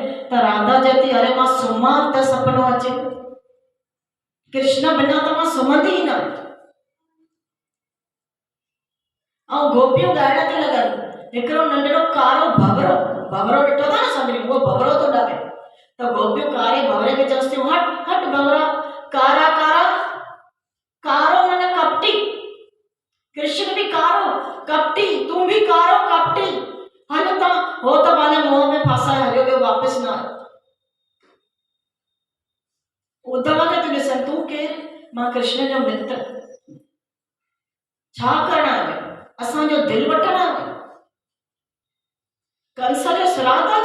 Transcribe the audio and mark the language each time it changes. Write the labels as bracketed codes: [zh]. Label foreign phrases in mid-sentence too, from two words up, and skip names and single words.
[sd] त राधा चए थी अरे मां सुम्हां त सपनो अचे, कृष्ण बिना त मां सुम्हंदी ई न। ऐं गोपियूं ॻाइण थी लॻनि। हिकिड़ो नंढड़ो कारो भवरो, भवरो ॾिठो था न सभिनी, उहो भवरो थो ॾाके। त गोपियूं कारे भवरे खे चवनि थियूं हट हट भवरा, कारा कारा, कारो मन कपटी। कृष्ण भी कारो कपटी, तू भी कारो कपटी। हल त हो त पंहिंजे मोह में फासाए हलियो वियो, वापसि न आयो। उद्धव खे तूं ॾिसनि, तूं केरु? मां कृष्ण जो मित्र। छा करणु आयो? असांजो दिलि वठणु आयो? कंस जो श्राद्ध आहे छा?